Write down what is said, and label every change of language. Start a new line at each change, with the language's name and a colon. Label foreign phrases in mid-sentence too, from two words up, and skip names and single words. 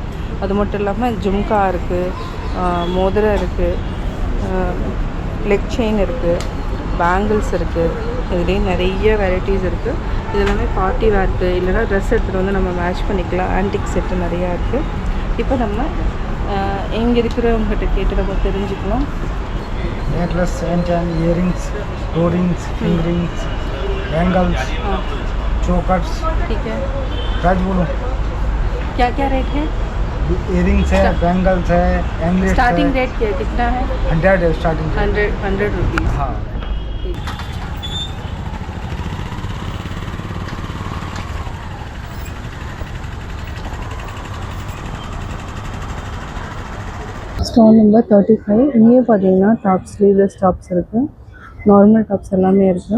Tamil: அது மட்டும் இல்லாமல் ஜும்கா இருக்குது, மோதிரம் இருக்குது,
English: leg chain
Tamil: இருக்குது, பேங்கிள்ஸ் இருக்குது. இதுலேயே நிறைய வெரைட்டிஸ் இருக்குது. இது எல்லாமே
English: party wearக்கு,
Tamil: இல்லைனா ட்ரெஸ் எடுத்துகிட்டு வந்து நம்ம மேட்ச் பண்ணிக்கலாம்.
English: antique set
Tamil: நிறையா இருக்குது. இப்போ நம்ம இங்கே இருக்கிறவங்ககிட்ட கேட்டு நம்ம தெரிஞ்சுக்கலாம்.
English: necklace, chain, earrings, toe rings, finger rings, bangles, chokers.
Hindi: ठीक है, प्राइस बोलो क्या क्या रेट है? earrings है, bangles है, एंगलेट
English: starting rate
Hindi: क्या कितना है? 100 है स्टार्टिंग 100 रुपीज़. हाँ.
English: stall number 35.
Tamil: இங்கே பார்த்தீங்கன்னா டாப்,
English: sleeveless tops
Tamil: இருக்குது,
English: normal tops
Tamil: எல்லாமே இருக்குது.